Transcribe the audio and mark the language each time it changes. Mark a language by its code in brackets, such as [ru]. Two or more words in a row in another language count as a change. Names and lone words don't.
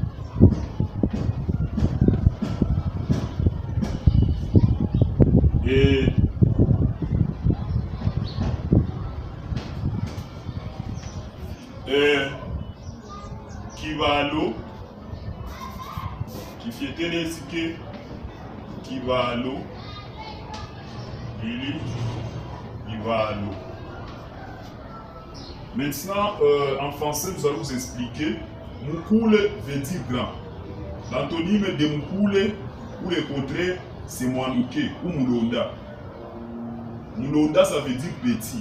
[lu] Kibalo kifyetenezi ke kibalo ili kibalo. [fr] Maintenant, en français, nous allons vous expliquer. Mukule veut dire grand. L'antonyme de mukule, ou le contraire, c'est mwanuke ou mulonda. Mulonda, ça veut dire petit.